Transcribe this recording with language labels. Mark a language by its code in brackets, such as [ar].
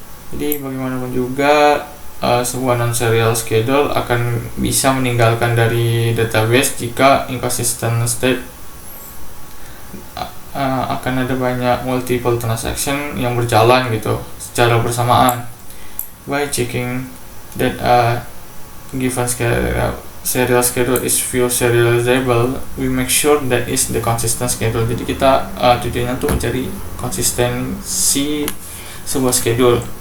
[id] Jadi bagaimanapun juga sebuah non-serial schedule akan bisa meninggalkan dari database jika inconsistent state, akan ada banyak multiple transaction yang berjalan gitu secara bersamaan. [en] By checking that a given serial schedule is view serializable, we make sure that is the consistent schedule. [id] Jadi kita tujuannya tuh mencari konsistensi sebuah schedule.